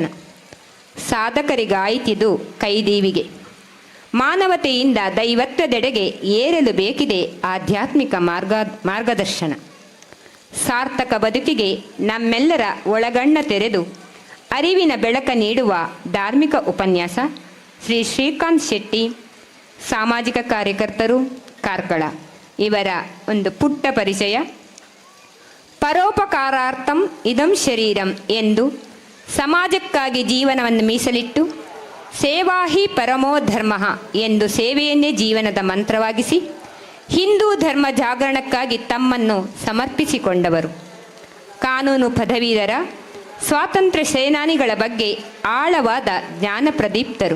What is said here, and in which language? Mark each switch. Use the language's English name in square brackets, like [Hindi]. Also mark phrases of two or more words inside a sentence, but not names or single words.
[Kannada] ಸಾಧಕರಿಗಾಯಿತಿದು ಕೈದೀವಿಗೆ, ಮಾನವತೆಯಿಂದ ದೈವತ್ವದೆಡೆಗೆ ಏರಲು ಬೇಕಿದೆ ಆಧ್ಯಾತ್ಮಿಕ ಮಾರ್ಗದರ್ಶನ. ಸಾರ್ಥಕ ಬದುಕಿಗೆ ನಮ್ಮೆಲ್ಲರ ಒಳಗಣ್ಣ ತೆರೆದು ಅರಿವಿನ ಬೆಳಕ ನೀಡುವ ಧಾರ್ಮಿಕ ಉಪನ್ಯಾಸ. ಶ್ರೀ ಶ್ರೀಕಾಂತ್ ಶೆಟ್ಟಿ, ಸಾಮಾಜಿಕ ಕಾರ್ಯಕರ್ತರು, ಕಾರ್ಕಳ. ಇವರ ಒಂದು ಪುಟ್ಟ ಪರಿಚಯ. [Sanskrit] ಪರೋಪಕಾರಾರ್ಥಂ ಇದಂ ಶರೀರಂ [Kannada] ಎಂದು ಸಮಾಜಕ್ಕಾಗಿ ಜೀವನವನ್ನು ಮೀಸಲಿಟ್ಟು [Sanskrit] ಸೇವಾ ಹಿ ಪರಮೋ ಧರ್ಮ [Kannada] ಎಂದು ಸೇವೆಯನ್ನೇ ಜೀವನದ ಮಂತ್ರವಾಗಿಸಿ ಹಿಂದೂ ಧರ್ಮ ಜಾಗರಣಕ್ಕಾಗಿ ತಮ್ಮನ್ನು ಸಮರ್ಪಿಸಿಕೊಂಡವರು. ಕಾನೂನು ಪದವೀಧರ, ಸ್ವಾತಂತ್ರ್ಯ ಸೇನಾನಿಗಳ ಬಗ್ಗೆ ಆಳವಾದ ಜ್ಞಾನ ಪ್ರದೀಪ್ತರು.